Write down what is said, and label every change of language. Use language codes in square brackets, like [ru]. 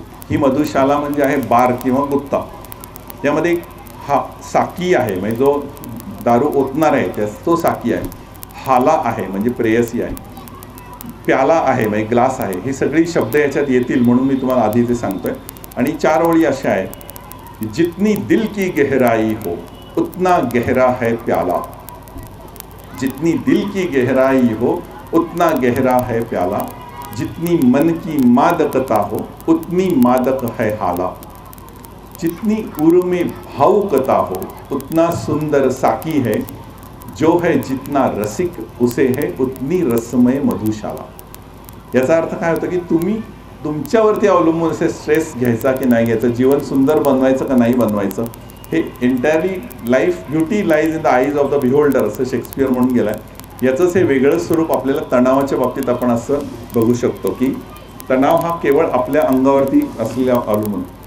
[mr] ही मधुशाला म्हणजे आहे बार किंवा गुत्ता. त्यामध्ये हा साकी आहे म्हणजे जो दारू ओतणार आहे त्यास तो साकी आहे. हाला आहे म्हणजे प्रेयसी आहे. प्याला आहे म्हणजे ग्लास आहे. ही सगळी शब्द याच्यात येतील म्हणून मी तुम्हाला आधी ते सांगतोय. आणि 4 ओळी अशा आहेत, जितनी दिल की गहराई हो [hi] उतना गहरा है प्याला, जितनी दिल की गहराई हो उतना गहरा है प्याला, जितनी मन की मादकता हो उतनी मादक है हाला, जितनी उर में भावुकता हो उतना सुंदर साकी है, जो है जितना रसिक उसे है उतनी रसमय मधुशाला. [mr] याचा अर्थ काय होतं की तुम्ही तुमच्यावरती अवलंबून असे स्ट्रेस घ्यायचा की नाही घ्यायचा, जीवन सुंदर बनवायचं का नाही बनवायचं, हे entirely life beauty lies in the eyes of the beholder असं शेक्सपियर म्हणून गेलाय. याचंच हे वेगळं स्वरूप आपल्याला तणावाच्या बाबतीत आपण असं बघू शकतो की तणाव हा केवळ आपल्या अंगावरती असलेल्या अवलंबून.